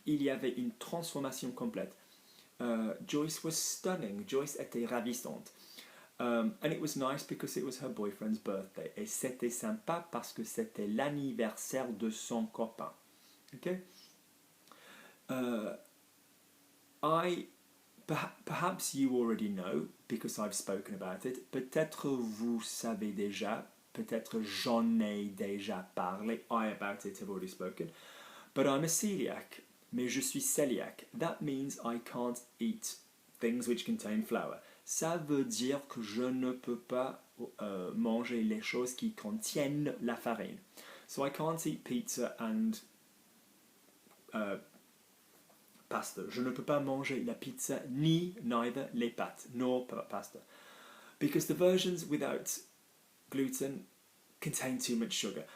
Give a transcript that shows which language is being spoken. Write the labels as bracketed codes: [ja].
[fr] Il y avait une transformation complète. [en] Joyce was stunning. [fr] Joyce était ravissante. [en] And it was nice because it was her boyfriend's birthday. [fr] Et c'était sympa parce que c'était l'anniversaire de son copain. Okay? I [en] Perhaps you already know because I've spoken about it. [fr] Peut-être vous savez déjà. Peut-être j'en ai déjà parlé. [en] I about it have already spoken. But I'm a celiac. [fr] Mais je suis celiac. [en] That means I can't eat things which contain flour. [fr] Ça veut dire que je ne peux pas manger les choses qui contiennent la farine. [en] So I can't eat pizza and pasta. [fr] Je ne peux pas manger la pizza ni neither les pâtes [en] nor pasta. Because the versions without gluten contain too much sugar.